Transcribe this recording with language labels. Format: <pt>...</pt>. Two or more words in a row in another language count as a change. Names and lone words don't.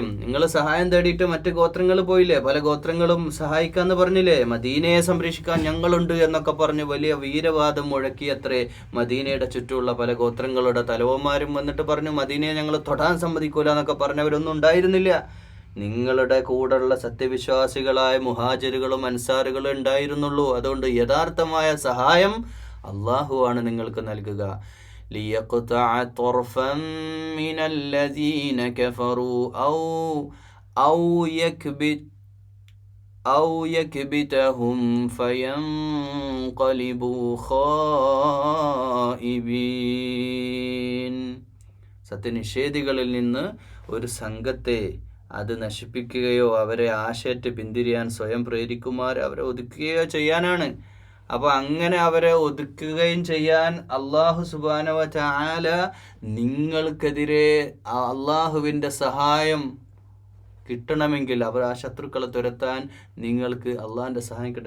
<ml>നിങ്ങൾ സഹായം തേടിയിട്ട് മറ്റ് ഗോത്രങ്ങൾ പോയില്ലേ, പല ഗോത്രങ്ങളും സഹായിക്കാന്ന് പറഞ്ഞില്ലേ, മദീനയെ സംരക്ഷിക്കാൻ ഞങ്ങളുണ്ട് എന്നൊക്കെ പറഞ്ഞ് വലിയ വീരവാദം മുഴക്കിയത്രേ മദീനയുടെ ചുറ്റുമുള്ള പല ഗോത്രങ്ങളുടെ തലവന്മാരും വന്നിട്ട് പറഞ്ഞു മദീനയെ ഞങ്ങൾ തൊടാൻ സമ്മതിക്കൂല എന്നൊക്കെ പറഞ്ഞവരൊന്നും ഉണ്ടായിരുന്നില്ല. നിങ്ങളുടെ കൂടെയുള്ള സത്യവിശ്വാസികളായ മുഹാജിറുകളും അൻസാറുകളും ഉണ്ടായിരുന്നുള്ളൂ. അതുകൊണ്ട് യഥാർത്ഥമായ സഹായം അള്ളാഹുവാണ് നിങ്ങൾക്ക് നൽകുക.</ml> <ar>لِيَقْطَعَ طَرْفًا مِنَ الَّذِينَ كَفَرُوا أَوْ يَكْبِتَهُمْ فَيَنْقَلِبُوا خَائِبِينَ.</ar> <ml>സത്യനിഷേധികളിൽ നിന്ന് ഒരു സംഘത്തെ അത് നശിപ്പിക്കുകയോ അവരെ ആശയറ്റ് പിന്തിരിയാൻ സ്വയം പ്രേരിക്കുമാർ അവരെ ഒതുക്കുകയോ ചെയ്യാനാണ്. അപ്പോൾ അങ്ങനെ അവരെ ഒതുക്കുകയും ചെയ്യാൻ അള്ളാഹു</ml> <ar>سبحانه وتعالى</ar> <ml>നിങ്ങൾക്കെതിരെ അള്ളാഹുവിൻ്റെ സഹായം കിട്ടണമെങ്കിൽ, അവർ ആ ശത്രുക്കളെ തുരത്താൻ നിങ്ങൾക്ക് അള്ളാഹിൻ്റെ സഹായം കിട്ടണം.</ml>